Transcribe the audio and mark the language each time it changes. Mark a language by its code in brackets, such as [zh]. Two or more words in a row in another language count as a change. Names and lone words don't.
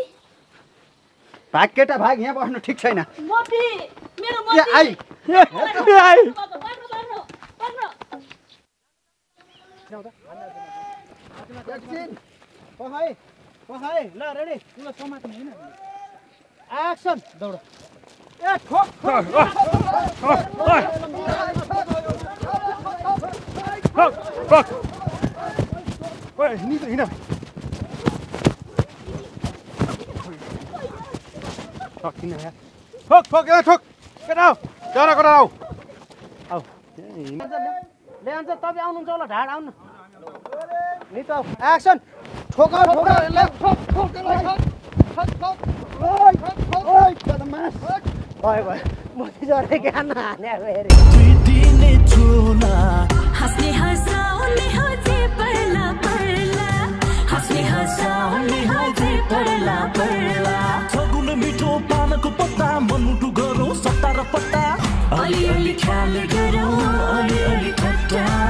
[ne] भाग केटा भाग, यहाँ बस्नु ठिक छैन। मोती मेरो मोती। आई ल रेडी, तिमीलाई समात्ने होइन। एक्सन दौड। ए ठोक ठोक ठोक। ओए हिँड हिँड। ठोक किन यार? ठोक ठोक ए ठोक। केटा आऊ, जरा कुरा आऊ। आऊ। ले अन्त तपाईँ आउनुहुन्छ होला, ढाड आउनु। नि त एक्सन। ठोक ठोक ले ठोक ठोक ठोक ठोक। ओइ ओइ बदमास। ओइ ओइ मोती जरे ज्ञान हाने फेरि। दुई दिने चोला हँस्ने हँसाउने हजे पर्ला पर्ला, हँस्ने हँसाउने हजे पर्ला पर्ला। सगुन मिठो पानको पत्ता, मनमुटु गरौँ सट्टा र पट्टा, अलिअलि ख्याल गरौँ अलिअलि ठट्टा।